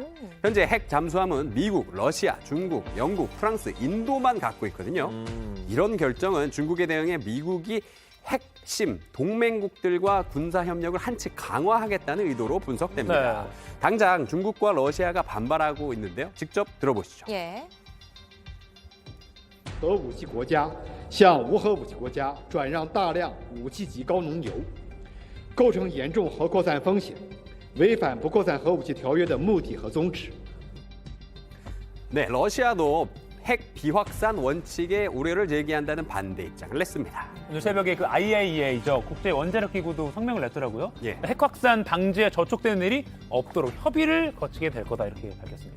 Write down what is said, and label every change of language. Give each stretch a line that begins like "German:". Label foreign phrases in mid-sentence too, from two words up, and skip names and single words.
Korean: 현재 핵 잠수함은 미국, 러시아, 중국, 영국, 프랑스, 인도만 갖고 있거든요. 이런 결정은 중국에 대응해 미국이 핵심 동맹국들과 군사 협력을 한층 강화하겠다는 의도로 분석됩니다. 네. 당장 중국과 러시아가 반발하고 있는데요. 직접 들어보시죠. 예.
Chinese: 核武器国家向无核武器国家转让大量武器级高浓油，构成严重核扩散风险，违反不扩散核武器条约的目的和宗旨。
Korean: 네, 러시아도 핵 비확산 원칙에 우려를 제기한다는 반대 입장을 냈습니다. 오늘 새벽에 그 IAEA죠. 국제 원자력 기구도 성명을 냈더라고요. 예. 핵 확산 방지에 저촉되는 일이 없도록 협의를 거치게 될 거다 이렇게 밝혔습니다.